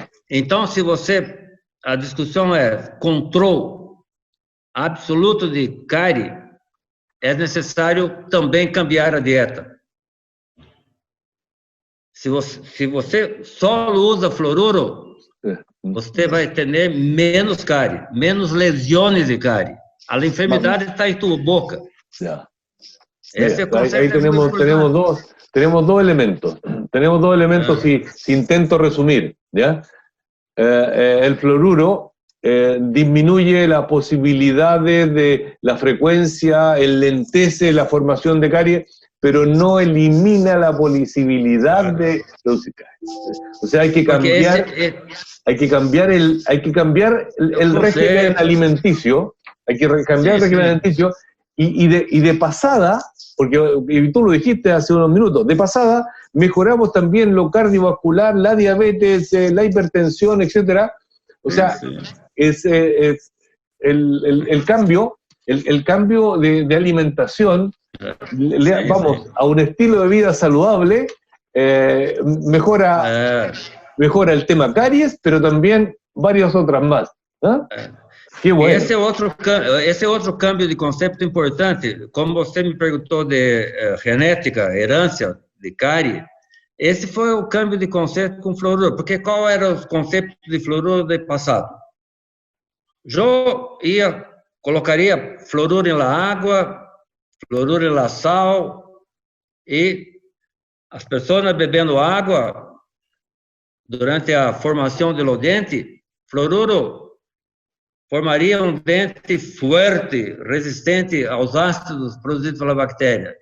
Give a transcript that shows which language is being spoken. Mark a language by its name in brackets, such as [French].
[Portuguese] Então, a discussão é controle absoluto de cárie, é necessário também cambiar a dieta. Se você só usa fluoruro, você vai ter menos cárie, menos lesões de cárie. A enfermidade está em tua boca. [Spanish] Ahí tenemos dos elementos. Tenemos dos elementos si intento resumir, ¿ya? El fluoruro disminuye las posibilidades de la frecuencia, enlentece la formación de caries, pero no elimina la posibilidad de producir caries. O sea, hay que cambiar, el régimen alimenticio, hay que cambiar el régimen alimenticio y de pasada, porque y tú lo dijiste hace unos minutos, de pasada mejoramos también lo cardiovascular, la diabetes, la hipertensión, etcétera. O sea, es el cambio de alimentación, vamos a un estilo de vida saludable, mejora el tema caries, pero también varias otras más. Que bueno. [Portuguese] Esse é outro câmbio de conceito importante. Como você me perguntou de genética, herência de cárie, esse foi o câmbio de conceito com fluoruro, porque qual era o conceito de fluoruro do passado? Eu colocaria fluoruro na água, fluoruro na sal, e as pessoas bebendo água durante a formação do dente, fluoruro formaria um dente forte, resistente aos ácidos produzidos pela bactéria.